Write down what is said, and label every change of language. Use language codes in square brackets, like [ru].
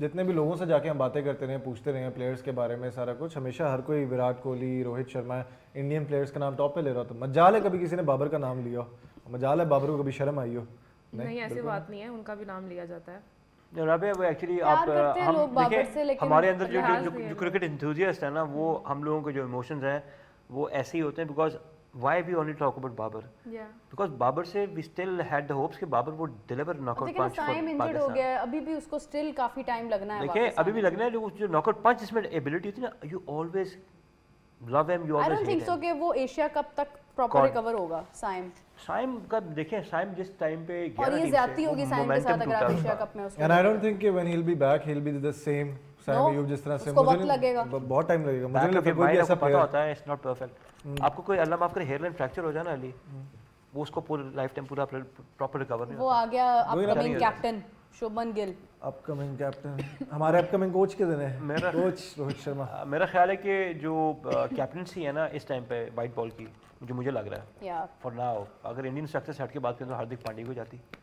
[hi] जितने भी लोगों से जाके हम बातें करते रहे, पूछते रहे प्लेयर्स के बारे में सारा कुछ, हमेशा हर कोई विराट कोहली, रोहित शर्मा, इंडियन प्लेयर्स का नाम टॉप पे ले रहा था। मजाल है कभी किसी ने बाबर का नाम लिया, मजाल है बाबर को कभी शर्म आई हो? नहीं ऐसी बात नहीं है, उनका भी नाम लिया जाता है। राबिया वो एक्चुअली आप हम देखिए हमारे अंदर जो क्रिकेट एंथुसियास्ट है ना, वो हम लोगों के जो इमोशंस हैं वो ऐसे ही होते हैं। [en] Because why we only talk about Babar? Yeah. Because Babar से we still had the hopes कि Babar would deliver knockout punch for [hi] Pakistan हो गया, अभी भी उसको still काफी टाइम लगना है। देखिए अभी भी लगना है, जो [en] knockout punch [hi] जिसमें एबिलिटी थी ना, [en] you always love him, you always hate him. I don't think so [hi] कि वो एशिया कप तक प्रॉपर रिकवर होगा। साइम का देखिए, साइम जिस टाइम पे 11 और ये ज्यादती होगी साइम के साथ अगर आप एशिया कप में उसको। [en] And I don't think when he'll be back he'll be the same Saim Ayub [hi] जिस तरह से। उसको वक्त लगेगा, बहुत टाइम लगेगा। मुझे नहीं लगता कोई ऐसा पता होता है, इट्स नॉट परफेक्ट। आपको कोई अल्लाह माफ करे हेयरलाइन फ्रैक्चर हो जाए ना अली, वो उसको पूरा लाइफ टाइम पूरा प्रॉपर रिकवर नहीं होता। वो आ गया upcoming captain Shubman Gill. Upcoming captain हमारे अपकमिंग कोच के दिन है, मेरा कोच रोहित शर्मा। मेरा ख्याल है कि जो कैप्टनसी है ना इस टाइम पे वाइट बॉल की, जो मुझे लग रहा है फॉर नाउ, अगर इंडियन स्ट्रक्चर से हट के बात करें तो हार्दिक पांड्या को जाती।